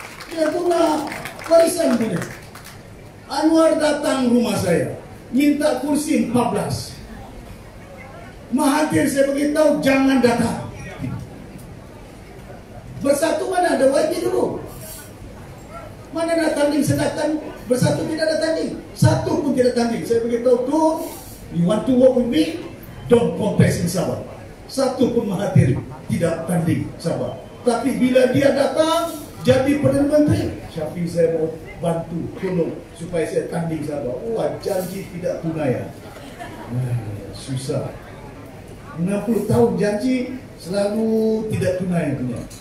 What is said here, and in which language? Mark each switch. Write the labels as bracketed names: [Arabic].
[Malay] Dia guna warisan punya. Anwar datang rumah saya, minta kursi 14. Mahathir saya beritahu jangan datang. Bersatu mana ada YB dulu? Mana ada tanding sedangkan Bersatu tidak ada tanding. Satu pun tidak tanding. Saya beritahu tuh, [English] you want to work with me, don't contest in Sabah. [Malay] Satu pun Mahathir tidak tanding Sabah. Tapi bila dia datang jadi Perdana Menteri, Syafiq saya mau bantu, tolong supaya saya tanding Sabah. Wah, janji tidak tunai. Susah. 60 tahun janji selalu tidak tunai punya.